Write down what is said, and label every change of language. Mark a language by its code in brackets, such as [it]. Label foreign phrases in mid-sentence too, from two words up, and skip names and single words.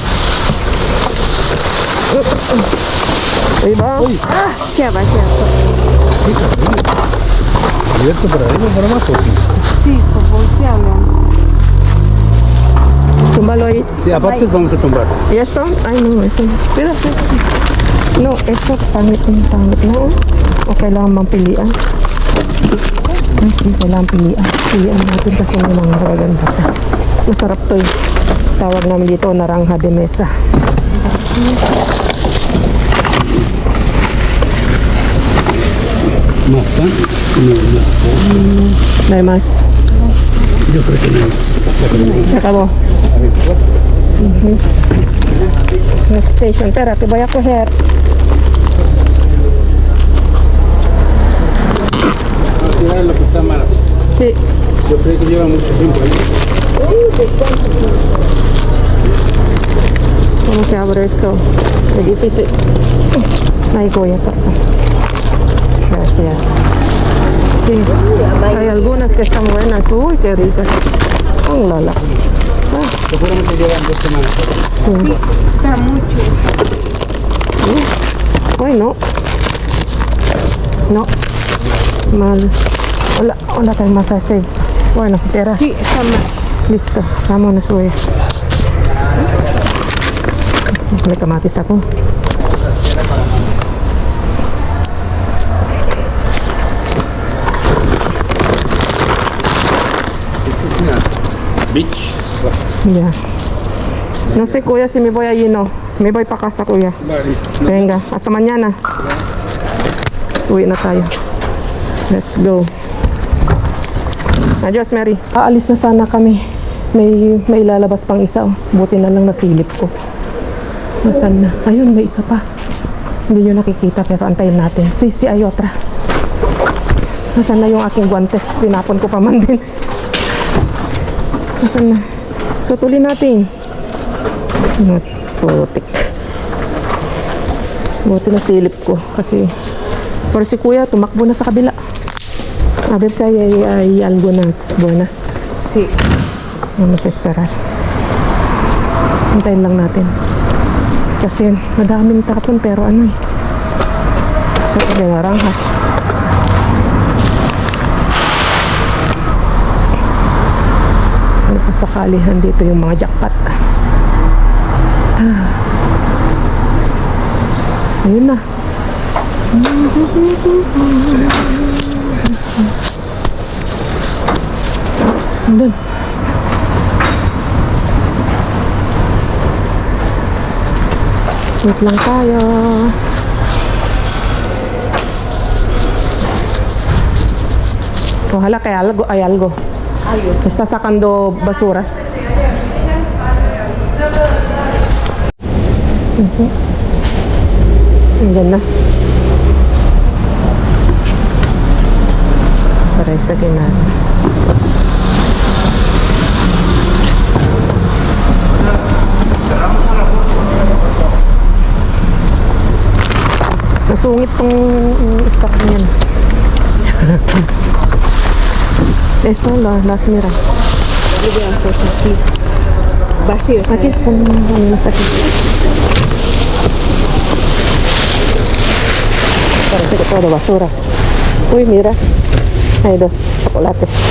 [es] Ahí va. Siapa. Abierto para arriba o para abajo. Sí, pues voltealo. Túmbalo ahí. Sí, aparte vamos a tumbar. ¿Y esto? Ay, no, eso no. Espérate. No, esto pangit. No. [tl] O kailangan mang pilian. Ay, sí, kailangan pilian. Pilian natin kasi yung mga magaganda pa. Masarap to eh. Tawag namin dito, [es] naranja de mesa. ¿Más pan? No, no. No hay más. Yo creo que no es. Se acabó. [en] Next station. [es] Espera, te voy a coger. Tirar lo que está mal. Sí. Yo creo que lleva mucho tiempo ahí. ¿Cómo se abre esto? Es difícil. Ahí voy a cortar. Gracias. Sí, hay algunas que están buenas. Uy, qué ricas. Oh, lala. Seguramente llevan 2 semanas. Sí. Está mucho. Ay, no. No. Malos. Hola, [tl] tayo masasave. [es] Bueno, tira. Sí, está mal. Listo. Vámonos, güey. [tl] Mas may kamatis ako. [es] Esta es una beach. [en] Yeah. [es] No sé, kuya, si me voy allí, no. Me voy pa casa, kuya. Vale. Venga, hasta mañana. [tl] Uwi na tayo. [en] Let's go. Adios, Mary. [tl] Aalis na sana kami. May lalabas pang isa. Oh. Buti na lang nasilip ko. Nasaan na? Ayun, may isa pa. Hindi nyo nakikita pero antayin natin. Si ay otra. Nasaan na yung aking guantes? Tinapon ko pa man din. Nasaan na? So, tuloy natin. Putik. Buti na silip ko kasi pero si kuya tumakbo na sa kabila. [es] A ver si hay algunas buenas. Sí. Vamos a esperar. [tl] Hintayin lang natin. Kasi madaming tapon pero ano eh. So, [es] de naranjas. [tl] Napasakali dito yung mga jackpot. Ayun na. Andun. Wait lang tayo. [es] Ojalá que hay algo. Está sacando basuras. [tl] Andyan na. [es] Parece que nada. [tl] Nasungit tong stock niyan. [es] Esto, las mira. Vean, pues aquí. Vacío está. Aquí están unos aquí. Parece que todo basura. Uy, mira. Hay 2 chocolates.